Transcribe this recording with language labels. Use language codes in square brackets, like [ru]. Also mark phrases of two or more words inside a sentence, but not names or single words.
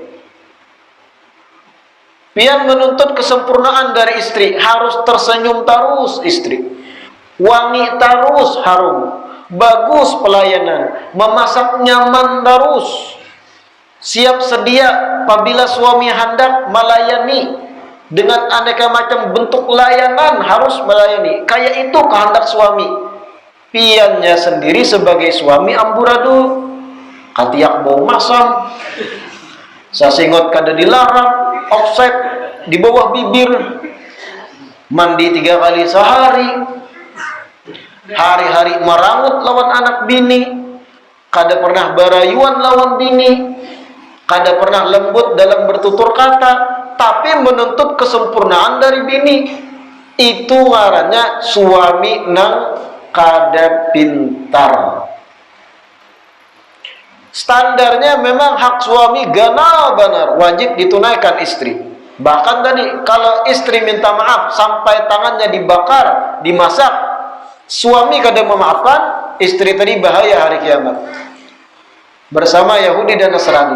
[id] Pian menuntut kesempurnaan dari istri, harus tersenyum terus istri, wangi terus harum, bagus pelayanan, memasak nyaman terus, siap sedia apabila suami hendak melayani dengan aneka macam bentuk layanan, harus melayani. Kayak itu kehendak suami. Piannya sendiri sebagai suami amburadul, [bjn] katiak bau masam, sasingot kada dilarang, offset di bawah bibir, mandi 3 kali sehari, hari-hari merangut lawan anak bini, kada pernah barayuan lawan bini, kada pernah lembut dalam bertutur kata, tapi menuntut kesempurnaan dari bini. Itu ngarannya suami nang kada pintar. [id] Standarnya memang hak suami gana benar, wajib ditunaikan istri. Bahkan tadi kalau istri minta maaf sampai tangannya dibakar, dimasak, suami kada memaafkan, istri tadi bahaya hari kiamat bersama Yahudi dan Nasrani.